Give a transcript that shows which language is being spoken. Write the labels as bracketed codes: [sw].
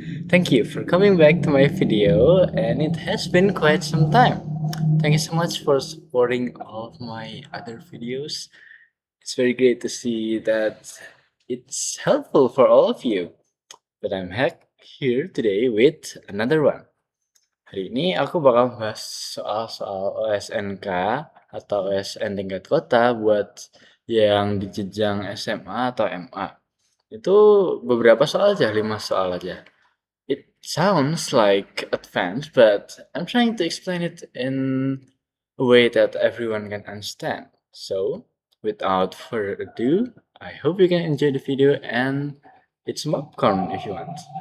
[en] Thank you for coming back to my video, and it has been quite some time. Thank you so much for supporting all of my other videos. It's very great to see that it's helpful for all of you. But I'm back here today with another one. [id] Hari ini aku bakal bahas soal-soal OSNK atau OSN tingkat kota buat yang di jenjang SMA atau MA. Itu beberapa soal aja, 5 soal aja. [en] It sounds like advanced, but I'm trying to explain it in a way that everyone can understand. So, without further ado, I hope you can enjoy the video and it's popcorn if you want.